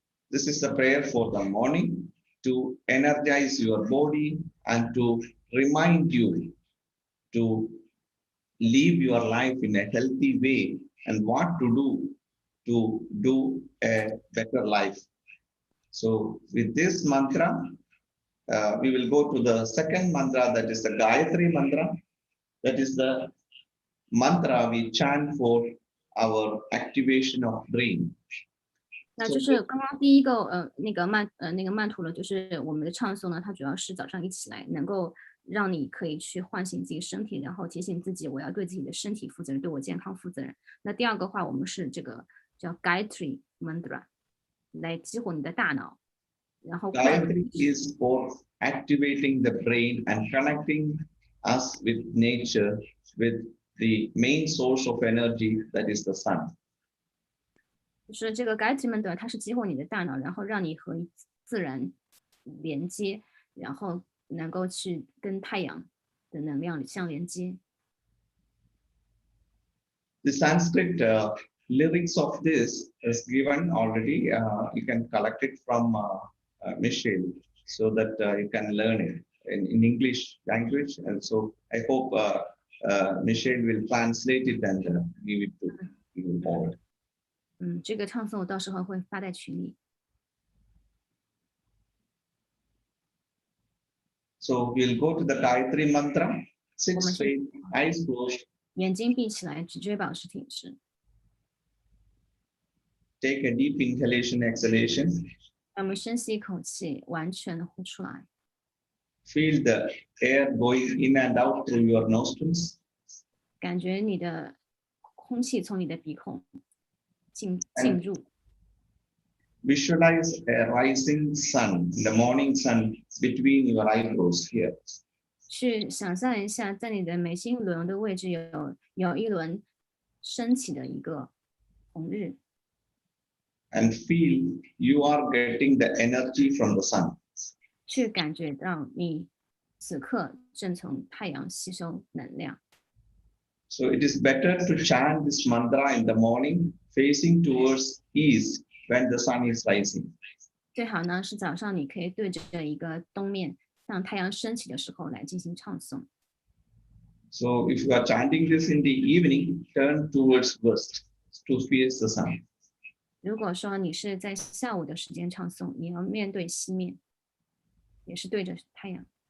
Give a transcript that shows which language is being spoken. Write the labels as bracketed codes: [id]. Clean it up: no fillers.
[en] This is the prayer for the morning to energize your body and to remind you to live your life in a healthy way and what to do a better life. So with this mantra, we will go to the second mantra, that is the Gayatri mantra. That is the mantra we chant for our activation of brain. [zh] 那就是刚刚第一个那个曼陀罗，就是我们的唱诵呢，它主要是早上一起来，能够让你可以去唤醒自己身体，然后提醒自己我要对自己的身体负责任，对我健康负责任。那第二个话，我们是这个叫 Gayatri Mantra 来激活你的大脑，然后 [en] Gayatri is for activating the brain and connecting us with nature, with the main source of energy, that is the sun. [zh] 就是这个 Gayatri Mantra 它是激活你的大脑，然后让你和自然连接，然后能够去跟太阳的能量相连接。 [en] The Sanskrit lyrics of this is given already. You can collect it from Michelle so that you can learn it in English language. And so I hope Michelle will translate it and give it to you all. [zh] 这个唱诵我到时候会发在群里。 [en] So we'll go to the Gayatri mantra. Sit [zh] 我们 [en] straight, eyes closed. [zh] 眼睛闭起来，脊椎保持挺直。 [en] Take a deep inhalation, exhalation. [zh] 让我们深吸一口气，完全的呼出来。 [en] Feel the air going in and out through your nostrils. [zh] 感觉你的空气从你的鼻孔进入。 [en] Visualize a rising sun, the morning sun, between your eyebrows here. [zh] 去想象一下，在你的眉心轮的位置有一轮升起的一个红日。 [en] And feel you are getting the energy from the sun. [zh] 去感觉到你此刻正从太阳吸收能量。 [en] So it is better to chant this mantra in the morning, facing towards east when the sun is rising. [zh] 最好呢是早上你可以对着一个东面，向太阳升起的时候来进行唱诵。 [en] So if you are chanting this in the evening, turn towards west to face the sun. [zh] 如果说你是在下午的时间唱诵，你要面对西面，也是对着太阳。